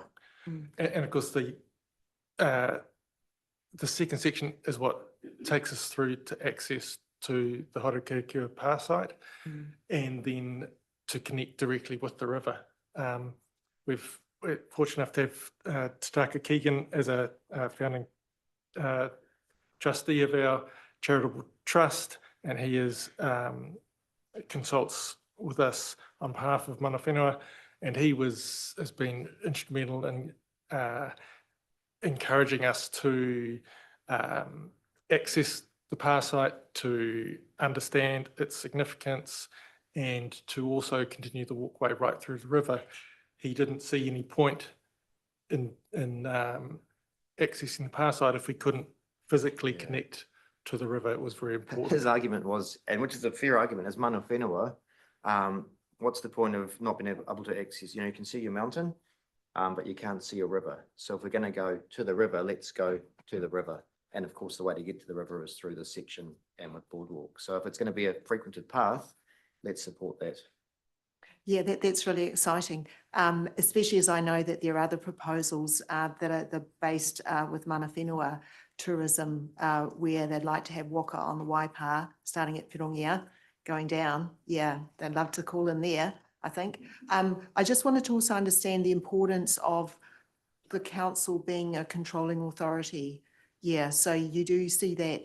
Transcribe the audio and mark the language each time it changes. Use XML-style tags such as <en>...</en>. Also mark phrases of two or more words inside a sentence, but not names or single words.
<en>and of course the second section is what takes us through to access to the Horekirikura Pā site, and then to connect directly with the river. We're fortunate enough to have Tataka Keegan as a founding trustee of our charitable trust, and he consults with us on behalf of</en> <mi>mana whenua,</mi> <en>and he has been instrumental in encouraging us to access the Pā site, to understand its significance, and to also continue the walkway right through the river. He didn't see any point in accessing the Pā site if we couldn't physically connect to the river. It was very important. His argument was, and which is a fair argument, as</en> <mi>mana whenua,</mi> <en>what's the point of not being able to access? You know, you can see your mountain, but you can't see a river. So if we're going to go to the river, let's go to the river. And of course, the way to get to the river is through this section and with boardwalk. So if it's going to be a frequented path, let's support that. Yeah, that's really exciting, especially as I know that there are other proposals that are based with</en> <mi>mana whenua</mi> <en>tourism, where they'd like to have waka on the Waipa, starting at Pirongia, going down. Yeah, they'd love to call in there, I think. I just wanted to also understand the importance of the council being a controlling authority. Yeah, so you do see that.</en>